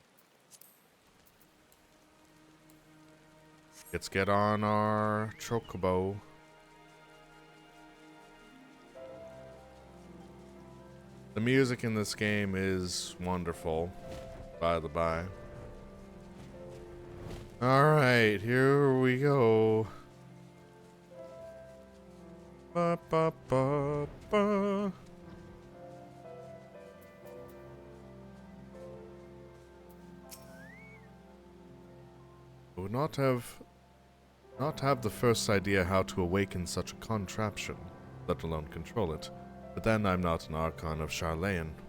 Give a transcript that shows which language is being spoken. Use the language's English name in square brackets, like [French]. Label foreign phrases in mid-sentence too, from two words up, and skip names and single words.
[English] Let's get on our chocobo. The music in this game is wonderful, by the by. Alright, here we go. Ba ba ba ba. I would not have the first idea how to awaken such a contraption, let alone control it. But then I'm not an Archon of Charlayan.